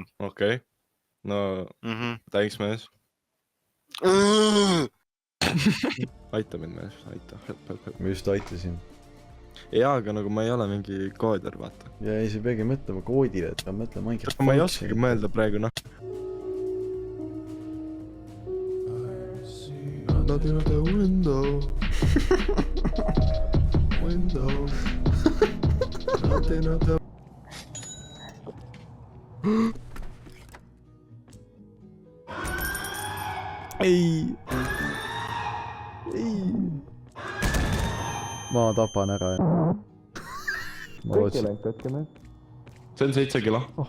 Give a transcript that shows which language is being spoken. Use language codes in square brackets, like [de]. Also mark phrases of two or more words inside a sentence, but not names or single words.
[et] Okei. No, thanks mees. Aita mind mees, aita. Ma just aitasin. Jaa, aga nagu ma ei ole mingi kooder, vaata. Ja ei, sa peagi mõtlema koodile, et ma mõtlen Minecraft. Ma ei oskagi mõelda praegu, noh. [en] Not in the window. Window. Not in the... [et] Ei. Ma tapan ära. Ma lootsin. See on 7 kilo.